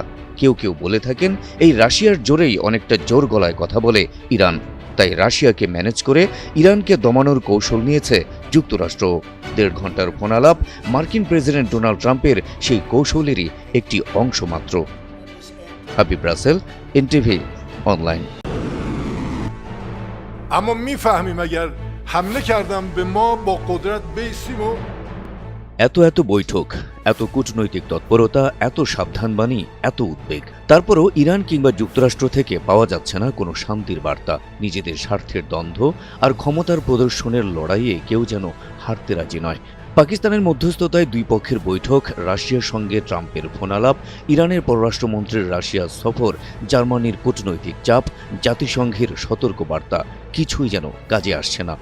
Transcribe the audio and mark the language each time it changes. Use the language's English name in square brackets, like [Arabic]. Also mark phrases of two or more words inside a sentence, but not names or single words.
[Bangla] কেউ কেউ বলে থাকেন, এই রাশিয়ার জোরেই অনেকটা জোর গলায় কথা বলে ইরান। তাই রাশিয়াকে ম্যানেজ করে ইরানকে দমানোর কৌশল নিয়েছে যুক্তরাষ্ট্র। 1.5 ঘণ্টার ফোনালাপ মার্কিন প্রেসিডেন্ট ডোনাল্ড ট্রাম্পের সেই কৌশলেরই একটি অংশ মাত্র। হাবিব রাসেল, এনটিভি অনলাইন। [Persian] اما میفهمیم اگر حمله کردن به ما با قدرت بیسیم و [Bangla] এত বৈঠক, এত কূটনৈতিক তৎপরতা, এত সাবধানবাণী, এত উদ্বেগ, তারপরও ইরান কিংবা যুক্তরাষ্ট্র থেকে পাওয়া যাচ্ছে না কোনো শান্তির বার্তা। নিজেদের স্বার্থের দ্বন্দ্ব আর ক্ষমতার প্রদর্শনের লড়াইয়ে কেউ যেন হারতে রাজি নয়। পাকিস্তানের মধ্যস্থতায় দুই পক্ষের বৈঠক, রাশিয়ার সঙ্গে ট্রাম্পের ফোনালাপ, ইরানের পররাষ্ট্রমন্ত্রীর রাশিয়া সফর, জার্মানির কূটনৈতিক চাপ, জাতিসংঘের সতর্কবার্তা, কিছুই যেন কাজে আসছে না।